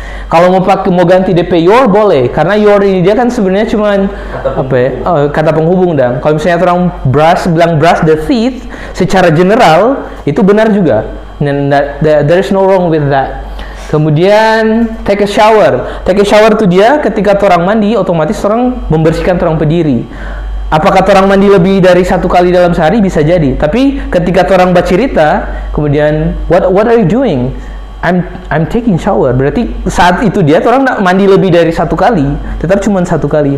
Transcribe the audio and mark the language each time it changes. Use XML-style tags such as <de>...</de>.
<id>Kalau mau ganti DP your boleh, karena your ini dia kan sebenarnya cuma kata penghubung dan kalau misalnya orang bilang</id> <en>brush the teeth</en> <id>secara general itu benar juga.</id> <en>There is no wrong with that. Kemudian take a shower.</en> <id>Take a shower itu dia ketika orang mandi otomatis orang membersihkan orang pediri. Apakah orang mandi lebih dari satu kali dalam sehari bisa jadi. Tapi ketika orang bercerita kemudian</id> <en>what are you doing? I'm taking shower.</en> <id>Berarti saat itu dia orang nak mandi lebih dari satu kali, tetap cuma satu kali.</id>